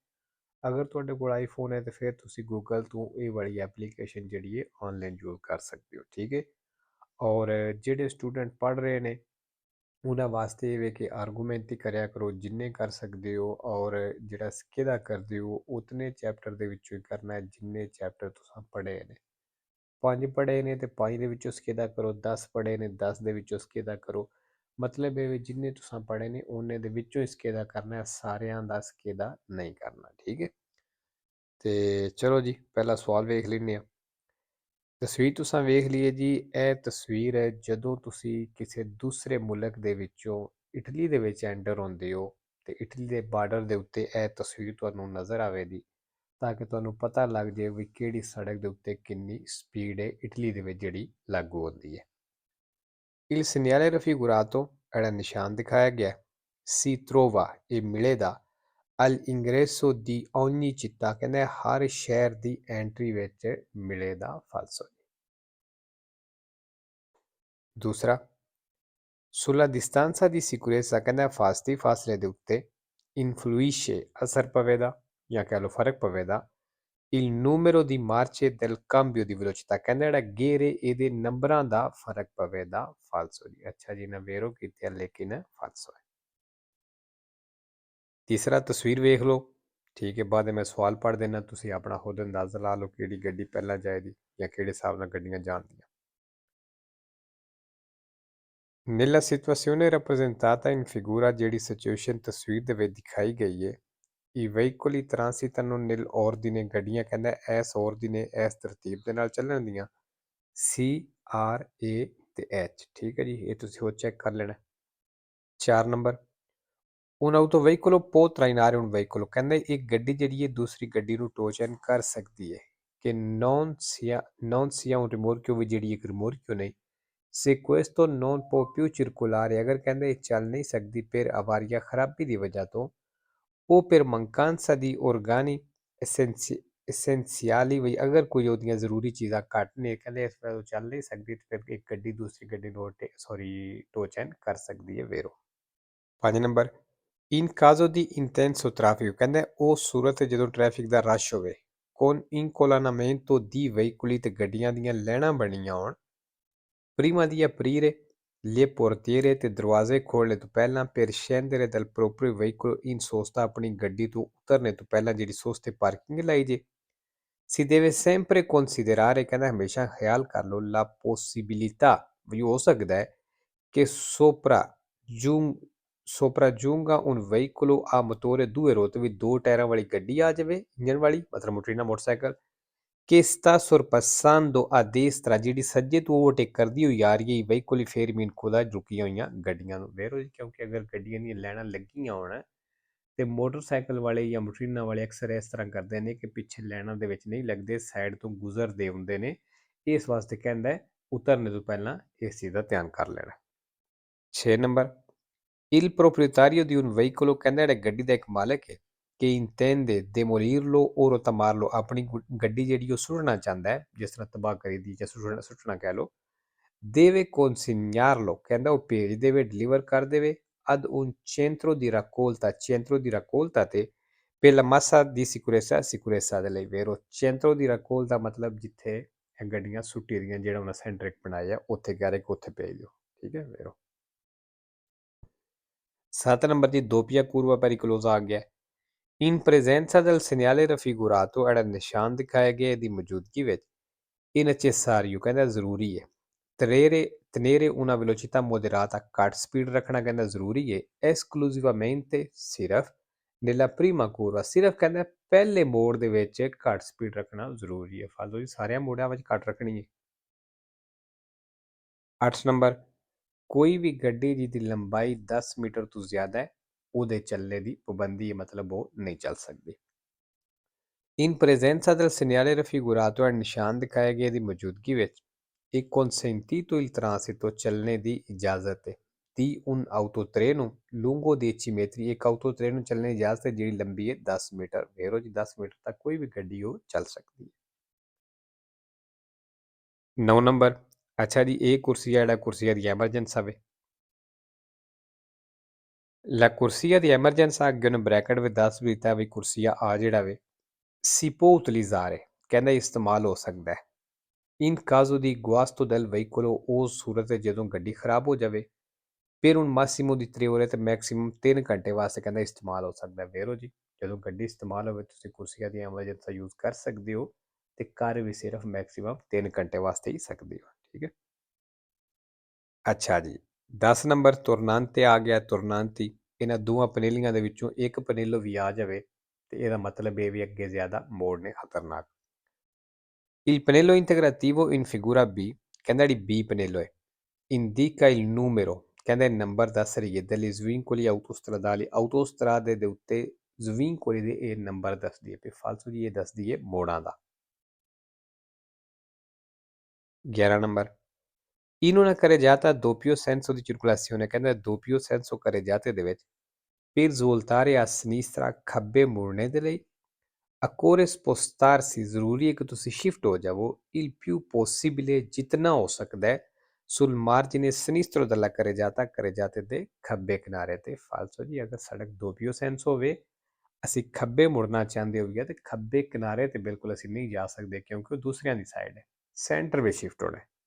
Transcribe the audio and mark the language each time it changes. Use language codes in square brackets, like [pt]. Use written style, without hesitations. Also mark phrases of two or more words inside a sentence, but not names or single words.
[pa] ਅਗਰ ਤੁਹਾਡੇ ਕੋਲ ਆਈਫੋਨ ਹੈ ਤੋ ਫਿਰ ਤੁਸੀ ਗੂਗਲ ਤੋ ਯੇ ਵਾਲੀ ਐਪਲੀਕੇਸ਼ਨ ਜਿਹੜੀ ਹੈ [en] online use [pa] ਕਰ ਸਕਦੇ ਹੋ, ਠੀਕ ਹੈ। ਔਰ ਜੇਡੇ ਸਟੂਡੈਂਟ ਪੜ੍ਹ ਰਹੇ ਹੈਂ ਉਨ੍ਹੋਂਨੇ ਵਾਸਤੇ ਯੇ ਕਿ ਆਰਗੂਮੈਂਟ ਹੀ ਕਰਿਆ ਕਰੋ ਜਿੰਨੇ ਕਰ ਸਕਦੇ ਹੋ। ਔਰ ਜਿਹੜਾ ਸਕਿਦਾ ਕਰਦੇ ਹੋ ਉਤਨੇ ਚੈਪਟਰ ਦੇ ਵਿਚੋਂ ਹੀ ਕਰਨਾ ਹੈ ਜਿੰਨੇ ਚੈਪਟਰ ਤੁਸਾਂ ਪੜ੍ਹੇ ਨੇ। 5 ਪੜ੍ਹੇ ਨੇ ਤੋ 5 ਦੇ ਵਿਚੋਂ ਸਕਿਦਾ ਕਰੋ, 10 ਪੜ੍ਹੇ ਨੇ 10 ਦੇ ਵਿਚੋਂ ਸਕਿਦਾ ਕਰੋ। ਮਤਲਬ ਯੇ ਜਿੰਨੇ ਤੁਸਾਂ ਪੜ੍ਹੇ ਨੇ ਉੰਨੇ ਦੇ ਵਿਚੋਂ ਹੀ ਸਕਿਦਾ ਕਰਨਾ ਹੈ, ਸਾਰੀਆਂ ਦਾ ਸਕਿਦਾ ਨਹੀਂ ਕਰਨਾ, ਠੀਕ ਹੈ। ਤੋ ਚਲੋ ਜੀ, ਪਹਿਲਾ ਸਵਾਲ ਵੇਖ ਲੈਨੇ ਆ। ਤਸਵੀਰ ਤੁਸਾਂ ਵੇਖ ਲਏ ਜੀ। ਇਹ ਤਸਵੀਰ ਹੈ ਜਦੋਂ ਤੁਸੀਂ ਕਿਸੇ ਦੂਸਰੇ ਮੁਲਕ ਦੇ ਵਿੱਚੋਂ ਇਟਲੀ ਦੇ ਵਿੱਚ ਐਂਟਰ ਹੁੰਦੇ ਹੋ ਤੇ ਇਟਲੀ ਦੇ ਬਾਰਡਰ ਦੇ ਉੱਤੇ ਇਹ ਤਸਵੀਰ ਤੁਹਾਨੂੰ ਨਜ਼ਰ ਆਵੇਗੀ ਤਾਂ ਕਿ ਤੁਹਾਨੂੰ ਪਤਾ ਲੱਗ ਜਾਏ ਵੀ ਕਿਹੜੀ ਸੜਕ ਦੇ ਉੱਤੇ ਕਿੰਨੀ ਸਪੀਡ ਹੈ ਇਟਲੀ ਦੇ ਵਿੱਚ ਜਿਹੜੀ ਲਾਗੂ ਹੁੰਦੀ ਹੈ। [it] Il segnale raffigurato era [pa] ਨਿਸ਼ਾਨ ਦਿਖਾਇਆ ਗਿਆ [it] si trova e ਮਿਲੇਗਾ all'ingresso di ogni città, [pa] ਕਹਿੰਦੇ ਹਰ ਸ਼ਹਿਰ ਦੀ ਐਂਟਰੀ ਵਿੱਚ ਮਿਲੇਗਾ ਫਾਲਸੋ। दूसरा, [it] sulla distanza di sicurezza [pa] ਕਹਿੰਦਾ ਫਾਸਲੇ ਦੇ ਉੱਤੇ [it] influisce [pa] ਅਸਰ ਪਵੇਗਾ ਜਾਂ ਕਹਿ ਲਓ ਫਰਕ ਪਵੇਗਾ [it] il numero di marce del cambio di velocità, [pa] ਕਹਿੰਦਾ ਜਿਹੜਾ ਗੇਅਰ ਇਹਦੇ ਨੰਬਰਾਂ ਦਾ ਫਰਕ ਪਵੇਗਾ ਫਾਲਸੋ ਜੀ। ਅੱਛਾ ਜੀ, ਨਾ ਵੇਰੋ ਕੀਤੀ ਲੇਕਿਨ ਫਾਲਸੋ ਹੈ। ਤੀਸਰਾ, ਤਸਵੀਰ ਵੇਖ ਲੋ, ਠੀਕ ਹੈ। ਬਾਅਦ ਮੈਂ ਸਵਾਲ ਪੜ੍ਹ ਦੇਣਾ, ਤੁਸੀ ਅਪਣਾ ਖੁਦ ਅੰਦਾਜ਼ਾ ਲਾ ਲੋ ਕਿ ਗੱਡੀ ਪਹਿਲਾ ਜਾਏਗੀ ਯਾ ਕਿਹੜੇ ਹਿਸਾਬ ਨਾਲ ਗੱਡੀਆਂ ਜਾਂਦੀਆਂ। [it] Nella situazione rappresentata in figura, [pa] ਜਿਹੜੀ ਸਿਚੁਏਸ਼ਨ ਤਸਵੀਰ ਦੇ ਵਿੱਚ ਦਿਖਾਈ ਗਈ ਹੈ, [it] i veicoli transitano nell'ordine, [pa] ਗੱਡੀਆਂ ਕਹਿੰਦਾ ਇਸ ordine ਇਸ ਤਰਤੀਬ ਦੇ ਨਾਲ ਚੱਲਣ ਦੀਆਂ C R A ਤੇ H, ਠੀਕ ਹੈ ਜੀ। ਇਹ ਤੁਸੀਂ ਹੋ ਚੈੱਕ ਕਰ ਲੈਣਾ। 4 ਨੰਬਰ, [it] un autoveicolo può trainare un veicolo, [pa] ਕਹਿੰਦਾ ਇੱਕ ਗੱਡੀ ਜਿਹੜੀ ਹੈ ਦੂਸਰੀ ਗੱਡੀ ਨੂੰ ਟੋਚਨ ਕਰ ਸਕਦੀ ਹੈ ਕਿ [it] non sia un rimorchio, [pa] ਵੀ ਜਿਹੜੀ ਇੱਕ rimorchio ਨਹੀਂ। [it] Se questo non può più circolare, [pa] ਅਗਰ ਕਹਿੰਦੇ ਚੱਲ ਨਹੀਂ ਸਕਦੀ [it] per avaria, [pa] ਖਰਾਬੀ ਦੀ ਵਜ੍ਹਾ ਤੋਂ [it] o per mancanza di organi essenziali, [pa] ਵੀ ਅਗਰ ਕੋਈ ਉਹਦੀਆਂ ਜ਼ਰੂਰੀ ਚੀਜ਼ਾਂ ਘੱਟ ਨੇ ਕਹਿੰਦੇ ਇਸ ਵਜ੍ਹਾ ਤੋਂ ਚੱਲ ਨਹੀਂ ਸਕਦੀ ਤੇ ਫਿਰ ਇੱਕ ਗੱਡੀ ਦੂਸਰੀ ਗੱਡੀ ਨੂੰ ਟੋਚਨ ਕਰ ਸਕਦੀ ਹੈ ਵੇਰੋ। 5 ਨੰਬਰ, [it] in caso di intenso traffico, [pa] ਕਹਿੰਦੇ ਉਹ ਸੂਰਤ ਜਦੋਂ ਟ੍ਰੈਫਿਕ ਦਾ ਰਸ਼ ਹੋਵੇ [it] con incolannamento di veicoli, [pa] ਤੇ ਗੱਡੀਆਂ ਦੀਆਂ ਲਾਈਨਾਂ ਬਣੀਆਂ ਹੋਣ [it] prima di aprire le portiere, [pa] ਤੇ ਦਰਵਾਜ਼ੇ ਖੋਲ੍ਹਣੇ ਤੋਂ ਪਹਿਲਾਂ [it] per scendere dal proprio veicolo in sosta, [pa] ਆਪਣੀ ਗੱਡੀ ਤੋਂ ਉਤਰਨੇ ਤੋਂ ਪਹਿਲਾਂ ਜਿਹੜੀ ਸੋਸਤੇ ਪਾਰਕਿੰਗ ਲਾਈ ਜੇ। [it] si deve sempre considerare, [pa] ਕਹਿੰਦਾ ਹਮੇਸ਼ਾ ਖਿਆਲ ਕਰ ਲਓ [it] la possibilità, [pa] ਵੀ ਹੋ ਸਕਦਾ ਹੈ [it] che sopraggiunga un veicolo a motore due ruote, [pa] ਵੀ ਦੋ ਟਾਇਰਾਂ ਵਾਲੀ ਗੱਡੀ ਆ ਜਾਵੇ ਇੰਜਨ ਵਾਲੀ, ਮਤਲਬ ਮੋਟਰੀਨਾ ਮੋਟਰਸਾਈਕਲ [it] che sta sorpassando a destra, [pa] ਜਿਹੜੀ ਸੱਜੇ ਤੋਂ ਓਵਰਟੇਕ ਕਰਦੀ ਹੋਈ ਆ ਰਹੀ ਹੈ [it] veicoli fermi in coda, [pa] ਰੁਕੀਆਂ ਹੋਈਆਂ ਗੱਡੀਆਂ ਨੂੰ ਵੇਰੋ ਜੀ। ਕਿਉਂਕਿ ਅਗਰ ਗੱਡੀਆਂ ਦੀਆਂ ਲਾਈਨਾਂ ਲੱਗੀਆਂ ਹੋਣ ਤੇ ਮੋਟਰਸਾਈਕਲ ਵਾਲੇ ਜਾਂ ਮੋਟਰੀਨਾ ਵਾਲੇ ਅਕਸਰ ਇਸ ਤਰ੍ਹਾਂ ਕਰਦੇ ਨੇ ਕਿ ਪਿੱਛੇ ਲਾਈਨਾਂ ਦੇ ਵਿੱਚ ਨਹੀਂ ਲੱਗਦੇ, ਸਾਈਡ ਤੋਂ ਗੁਜ਼ਰਦੇ ਹੁੰਦੇ ਨੇ। ਇਸ ਵਾਸਤੇ ਕਹਿੰਦਾ ਉਤਰਨੇ ਤੋਂ ਪਹਿਲਾਂ ਇਸ ਚੀਜ਼ ਦਾ ਧਿਆਨ ਕਰ ਲੈਣਾ। 6 ਨੰਬਰ, [it] il proprietario di un veicolo, [pa] ਕਹਿੰਦਾ ਜਿਹੜਾ ਗੱਡੀ ਦਾ ਇੱਕ ਮਾਲਕ ਹੈ [it] che intende demolirlo o rottamarlo, [pa] ਆਪਣੀ ਗੱਡੀ ਜਿਹੜੀ ਉਹ ਸੁੱਟਣਾ ਚਾਹੁੰਦਾ ਹੈ, ਜਿਸ ਤਰ੍ਹਾਂ ਤਬਾਹ ਕਰੀ ਦੀ ਜਾਂ ਸੁੱਟਣਾ ਕਹਿ ਲਓ, [it] deve consegnarlo, [pa] ਕਹਿੰਦਾ ਉਹ ਭੇਜ ਦੇਵੇ, ਡਿਲੀਵਰ ਕਰ ਦੇਵੇ [it] ad un centro di raccolta [pa] ਤੇ [it] per la massa di sicurezza [pa] ਦੇ ਲਈ ਵੇਰੋ। [it] centro di raccolta [pa] ਮਤਲਬ ਜਿੱਥੇ ਇਹ ਗੱਡੀਆਂ ਸੁੱਟੀ ਦੀਆਂ, ਜਿਹੜਾ ਉਹਨਾਂ ਸੈਂਟਰ ਇੱਕ ਬਣਾਇਆ ਉੱਥੇ ਕਹਿ ਰਹੇ ਕਿ ਉੱਥੇ ਭੇਜ ਦਿਓ, ਠੀਕ ਹੈ ਵੇਰੋ। 7 ਨੰਬਰ ਦੀ [it] doppia curva pericolosa [pa] ਆ ਗਿਆ। [it] In presenza del segnale raffigurato, [pa] ਜਿਹੜਾ ਨਿਸ਼ਾਨ ਦਿਖਾਇਆ ਗਿਆ ਇਹਦੀ ਮੌਜੂਦਗੀ ਵਿੱਚ è necessario, ਕਹਿੰਦਾ ਜ਼ਰੂਰੀ ਹੈ [it] tenere una velocità moderata, [pa] ਘੱਟ ਸਪੀਡ ਰੱਖਣਾ ਕਹਿੰਦਾ ਜ਼ਰੂਰੀ ਹੈ esclusivamente ਸਿਰਫ [it] nella prima curva, [pa] ਸਿਰਫ ਕਹਿੰਦਾ ਪਹਿਲੇ ਮੋੜ ਦੇ ਵਿੱਚ ਘੱਟ ਸਪੀਡ ਰੱਖਣਾ ਜ਼ਰੂਰੀ ਹੈ। ਫਾਲਤੂ ਜੀ ਸਾਰਿਆਂ ਮੋੜਾਂ ਵਿੱਚ ਘੱਟ ਰੱਖਣੀ ਹੈ। 8 ਨੰਬਰ, ਕੋਈ ਵੀ ਗੱਡੀ ਜਿਹਦੀ ਲੰਬਾਈ 10 ਮੀਟਰ ਤੋਂ ਜ਼ਿਆਦਾ ਹੈ ਉਹਦੇ ਚੱਲਣੇ ਦੀ ਪਾਬੰਦੀ ਹੈ, ਮਤਲਬ ਉਹ ਨਹੀਂ ਚੱਲ ਸਕਦੀ। [it] In presenza del segnale raffigurato è il [pa] ਨਿਸ਼ਾਨ ਦਿਖਾਏ ਗਏ ਦੀ ਮੌਜੂਦਗੀ ਵਿੱਚ ਇੱਕ [it] consentito il transito [pa] ਚੱਲਣੇ ਦੀ ਇਜਾਜ਼ਤ ਹੈ ਦੀ [it] un autotreno lungo 10 metri। [pa] ਇੱਕ autotreno ਚੱਲਣੇ ਦੀ ਇਜਾਜ਼ਤ ਹੈ ਜਿਹੜੀ ਲੰਬੀ ਹੈ 10 ਮੀਟਰ। ਵੇਰੋ ਜੀ 10 ਮੀਟਰ ਤੱਕ ਕੋਈ ਵੀ ਗੱਡੀ ਉਹ ਚੱਲ ਸਕਦੀ ਹੈ। 9 ਨੰਬਰ, ਅੱਛਾ ਜੀ ਇਹ ਕੁਰਸੀਆ ਜਿਹੜਾ [it] corsia di emergenza [pa] ਵੇ। [it] La corsia di emergenza [pa] ਅੱਗੇ ਉਹਨੇ ਬ੍ਰੈਕਟ ਵਿੱਚ ਦੱਸ ਵੀ ਦਿੱਤਾ ਵੀ ਕੁਰਸੀਆ ਆ ਜਿਹੜਾ ਵੇ [it] si può utilizzare, [pa] ਕਹਿੰਦਾ ਇਸਤੇਮਾਲ ਹੋ ਸਕਦਾ ਹੈ। [it] in caso di guasto del veicolo [pa] ਉਸ ਸੂਰਤ ਵਿੱਚ ਜਦੋਂ ਗੱਡੀ ਖਰਾਬ ਹੋ ਜਾਵੇ ਫਿਰ ਹੁਣ [it] massimo di 3 ore [pa] ਤੇ ਮੈਕਸਿਮਮ 3 ਘੰਟੇ ਵਾਸਤੇ ਕਹਿੰਦਾ ਇਸਤੇਮਾਲ ਹੋ ਸਕਦਾ ਹੈ। ਵੇਰੋ ਜੀ ਜਦੋਂ ਗੱਡੀ ਇਸਤੇਮਾਲ ਹੋਵੇ ਤੁਸੀਂ [it] corsia di emergenza [pa] ਯੂਜ਼ ਕਰ ਸਕਦੇ ਹੋ ਤੇ ਕਰ ਵੀ ਸਿਰਫ ਮੈਕਸਿਮਮ 3 ਘੰਟੇ ਵਾਸਤੇ ਹੀ ਸਕਦੇ ਹੋ। ਠੀਕ ਹੈ। ਅੱਛਾ ਜੀ 10 ਨੰਬਰ ਤੁਰਨਾਂਤੇ ਆ ਗਿਆ। ਤੁਰਨਾਂਤੀ ਇਹਨਾਂ ਦੋਵਾਂ ਪਨੇਲੀਆਂ ਦੇ ਵਿੱਚੋਂ ਇੱਕ ਪਨੇਲੋ ਵੀ ਆ ਜਾਵੇ ਤੇ ਇਹਦਾ ਮਤਲਬ ਇਹ ਵੀ ਅੱਗੇ ਜ਼ਿਆਦਾ ਮੋੜ ਨੇ ਖਤਰਨਾਕ। [it] Il pannello integrativo in figura B, [pa] ਕਹਿੰਦਾ ਜਿਹੜੀ B ਪਨੇਲੋ ਹੈ [it] indica il numero, [pa] ਕਹਿੰਦਾ ਨੰਬਰ ਦੱਸ ਰਹੀ ਹੈ [it] degli svincoli autostradali, autostrade [pa] ਦੇ ਉੱਤੇ svincoli ਦੇ ਇਹ ਨੰਬਰ ਦੱਸਦੀ ਹੈ। ਫਾਲਤੂ ਜੀ ਇਹ ਦੱਸਦੀ ਹੈ ਮੋੜਾਂ ਦਾ। 11 ਨੰਬਰ [it] in una carreggiata a doppio senso di circolazione, ਕਹਿੰਦਾ doppio senso carreggiate [pa] ਦੇ ਵਿੱਚ [it] per svoltare a sinistra [pa] ਖੱਬੇ ਮੁੜਨੇ ਦੇ ਲਈ [it] occorre spostarsi, [pa] ਜ਼ਰੂਰੀ ਹੈ ਕਿ ਤੁਸੀਂ ਸ਼ਿਫਟ ਹੋ ਜਾਵੋ [it] il più possibile [pa] ਜਿਤਨਾ ਹੋ ਸਕਦਾ ਹੈ [it] sul margine sinistro della carreggiata, carreggiate [pa] ਦੇ ਖੱਬੇ ਕਿਨਾਰੇ ਤੇ। ਫਾਲਤੂ ਜੀ ਅਗਰ ਸੜਕ [it] doppio senso [pa] ਹੋਵੇ ਅਸੀਂ ਖੱਬੇ ਮੁੜਨਾ ਚਾਹੁੰਦੇ ਹੋਈਏ ਤੇ ਖੱਬੇ ਕਿਨਾਰੇ ਤੇ ਬਿਲਕੁਲ ਅਸੀਂ ਨਹੀਂ ਜਾ ਸਕਦੇ ਕਿਉਂਕਿ ਉਹ ਦੂਸਰਿਆਂ ਦੀ ਸਾਈਡ ਹੈ, ਸੈਂਟਰ ਵਿੱਚ ਸ਼ਿਫਟ ਹੋਣਾ ਹੈ।